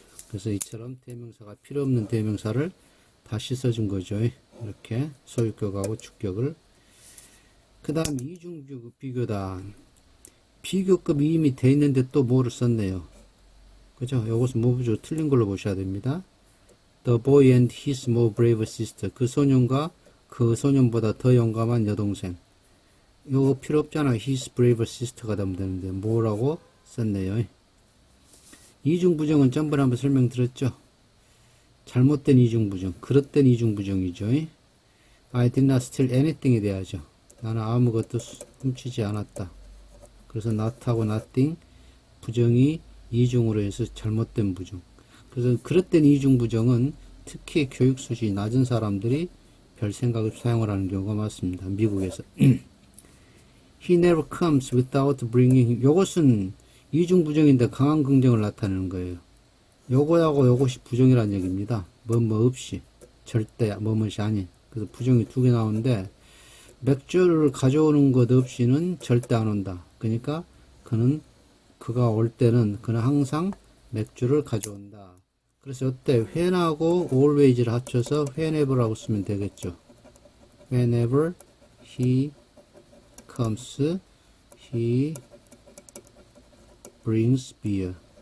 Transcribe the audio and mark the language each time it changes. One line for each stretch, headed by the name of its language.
Korean: 그래서 이처럼 대명사가 필요 없는 대명사를 다시 써준 거죠. 이렇게 소유격하고 주격을. 그 다음 이중 비교다. 비교급이 이미 돼 있는데 또 뭐를 썼네요. 그죠? 이것은 모부조 틀린 걸로 보셔야 됩니다.
English: The boy and his more brave sister.
Korean: 그 소년과 그 소년보다 더 용감한 여동생. 이거 필요 없잖아.
English: his brave sister
Korean: 가 되면 되는데 뭐라고 썼네요. 이중부정은 전번에 한번 설명드렸죠. 잘못된 이중부정, 그릇된 이중부정이죠.
English: I did not steal anything이
Korean: 돼야죠. 나는 아무것도 훔치지 않았다. 그래서 not하고 nothing 부정이 이중으로 해서 잘못된 부정. 그래서 그릇된 이중부정은 특히 교육 수준이 낮은 사람들이 별 생각 없이 사용을 하는 경우가 많습니다. 미국에서.
English: He never comes without bringing.
Korean: 요것은 이중부정인데 강한 긍정을 나타내는 거예요. 요거하고 요것이 부정이라는 얘기입니다. 뭐뭐 없이. 절대 뭐뭐이 아닌. 그래서 부정이 두 개 나오는데 맥주를 가져오는 것 없이는 절대 안 온다. 그러니까 그가 올 때는 그는 항상 맥주를 가져온다. 그래서 이때 when하고 always를 합쳐서 whenever라고 쓰면 되겠죠.
English: Whenever he comes, he brings beer.